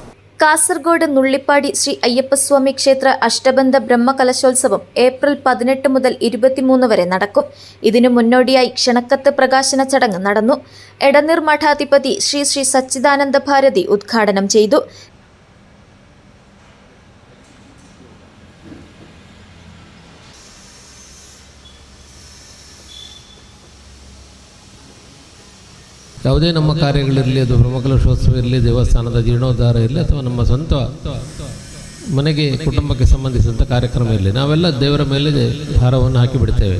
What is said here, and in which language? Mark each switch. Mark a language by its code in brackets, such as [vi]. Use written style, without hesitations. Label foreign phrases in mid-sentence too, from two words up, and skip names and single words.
[ml] കാസർഗോഡ് നുള്ളിപ്പാടി ശ്രീ അയ്യപ്പസ്വാമി ക്ഷേത്ര അഷ്ടബന്ധ ബ്രഹ്മ കലശോത്സവം ഏപ്രിൽ 18 മുതൽ 23 വരെ നടക്കും. ഇതിനു മുന്നോടിയായി ക്ഷണക്കത്ത് പ്രകാശന ചടങ്ങ് നടന്നു. എടനീർ മഠാധിപതി ശ്രീ ശ്രീ സച്ചിദാനന്ദ ഭാരതി ഉദ്ഘാടനം ചെയ്തു. [kn] ಯಾವುದೇ ನಮ್ಮ ಕಾರ್ಯಗಳಿರಲಿ, ಅದು ಬ್ರಹ್ಮಕಲಶೋತ್ಸವ ಇರಲಿ, ದೇವಸ್ಥಾನದ ಜೀರ್ಣೋದ್ಧಾರ ಇರಲಿ, ಅಥವಾ ನಮ್ಮ ಸ್ವಂತ ಮನೆಗೆ ಕುಟುಂಬಕ್ಕೆ ಸಂಬಂಧಿಸಿದಂಥ ಕಾರ್ಯಕ್ರಮ ಇರಲಿ, ನಾವೆಲ್ಲ ದೇವರ ಮೇಲೆ ಭಾರವನ್ನು ಹಾಕಿಬಿಡ್ತೇವೆ.